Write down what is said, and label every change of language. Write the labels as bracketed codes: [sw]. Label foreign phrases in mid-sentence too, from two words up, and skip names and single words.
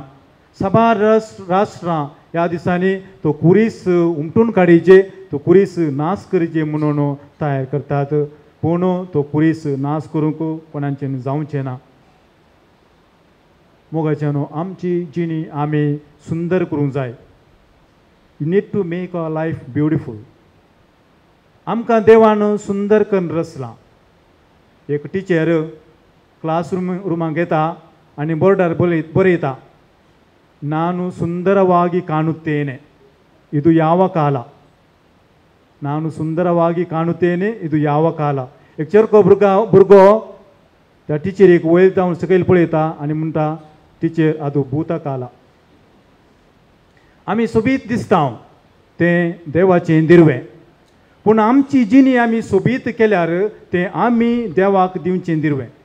[kok] साबार राष्ट्रां ह्या दिसांनी तो कुरीस उमटून काडीचे, तो कुरीस नाश करचे म्हणून तयार करतात, पूण तो कुरीस नाश करूंक कोणाचें जावचें ना. मोगाच्यानो आमची जिणी आमी सुंदर करूंक जाय. [en] you need to make our life beautiful. [kok] आमकां देवान सुंदर करून रचलां. एक टिचर क्लास रुमाक येता आनी बोर्डार बरयता, [kn] ನಾನು ಸುಂದರವಾಗಿ ಕಾಣುತ್ತೇನೆ, ಇದು ಯಾವ ಕಾಲ. ನಾನು ಸುಂದರವಾಗಿ ಕಾಣುತ್ತೇನೆ, ಇದು ಯಾವ ಕಾಲ. [kok] एक चरको भुरगो त्या टिचरीक वयर जावन सकयल पळयता आनी म्हणटा, टिचर आदू भूत काला. आमी सोबीत दिसता तें देवाचें दिर्वें, पूण आमची जिणी आमी सोबीत केल्यार तें आमी देवाक दिवचें दिरवें.